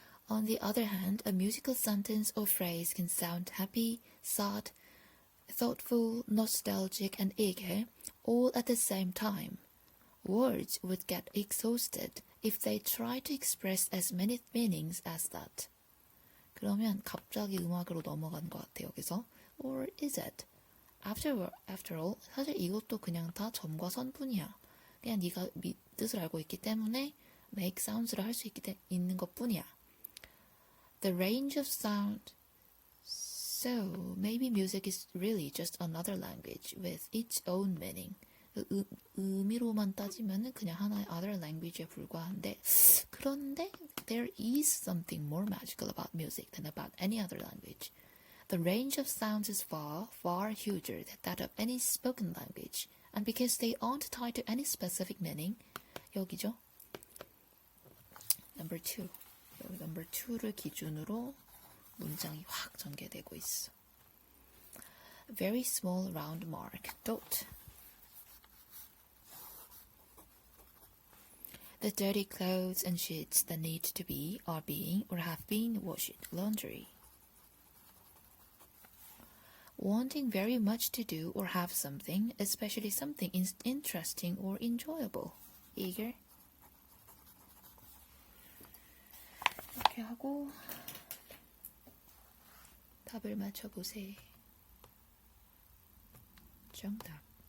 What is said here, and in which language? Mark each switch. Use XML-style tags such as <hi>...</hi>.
<en>On the other hand, a musical sentence or phrase can sound happy, sad, thoughtful, nostalgic, and eager, all at the same time. Words would get exhausted if they try to express as many meanings as that.</en> <ko>그러면 갑자기 음악으로 넘어간 것 같아, 여기서.</ko> <en>Or is it? After all,</en> <ko>사실 이것도 그냥 다 점과 선뿐이야. 그냥 네가 뜻을 알고 있기 때문에 make sounds를 할 수 있는 것뿐이야.</ko> <en>The range of sound. So, maybe music is really just another language with its own meaning.</en> <ko>의미로만 따지면은 그냥 하나의 other language에 불과한데, 그런데</ko> <en>there is something more magical about music than about any other language. The range of sounds is far, far huger than that of any spoken language. And because they aren't tied to any specific meaning,</en> <ko>여기죠.</ko> <en>Number 2.</en> <ko>여기 number 2를 기준으로 문장이 확 전개되고 있어.</ko> <en>Very small round mark. Dot. The dirty clothes and sheets that need to be, are being, or have been washed. Laundry. Wanting very much to do or have something, especially something interesting or enjoyable. Eager.</en> <ko>이렇게 하고 답을 맞춰보세요. 정답.</ko>